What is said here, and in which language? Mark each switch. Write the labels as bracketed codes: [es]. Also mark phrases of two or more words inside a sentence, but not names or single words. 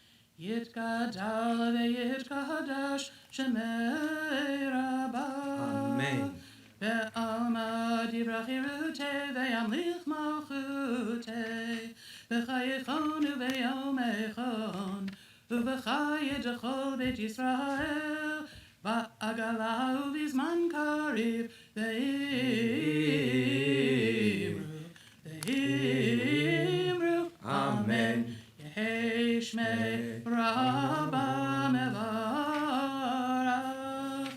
[arc] יתגדל ויתקדש שמיה רבא. Amen. בעלמא דיברא כרעותיה וימליך מלכותיה. בחייכון וביומיכון. ובחיי דכל בית ישראל. בעגלא ובזמן קריב ואמרו. Amen. יהא שמיה רבא מברך.